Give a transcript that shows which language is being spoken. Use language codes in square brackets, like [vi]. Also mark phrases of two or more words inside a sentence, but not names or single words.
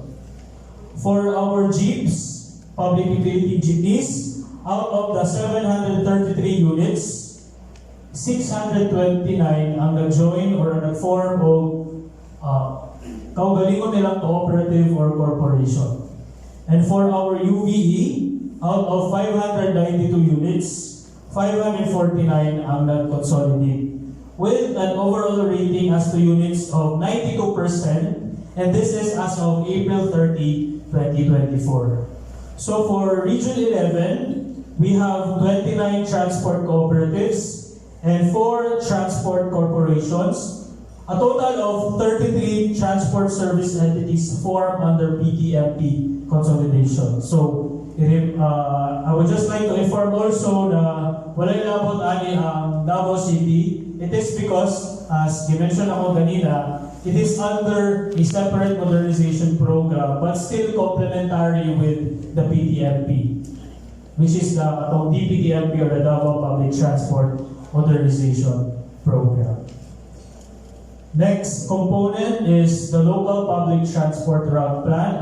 [en] For our jeeps, public utility jeepneys, out of the 733 units, 629 [ceb] ang nag-join [en] or nag-form of [ceb] kaugalingon nilang [en] cooperative or corporation. And for our UVE, out of 592 units, 549 [ceb] ang nag-consolidate, [en] with an overall rating as to units of 92%, and this is as of April 30, 2024. So for Region 11, we have 29 transport cooperatives and 4 transport corporations. A total of 33 transport service entities formed under PTMP consolidation. So, I would just like to inform also [ceb] na walay labot ani ang Davao City. [en] It is because, as [ceb] gimension ako kanina, [en] it is under a separate modernization program but still complementary with the PTMP, which is the DPTMP or the Davao Public Transport Modernization Program. Next component is the local public transport route plan.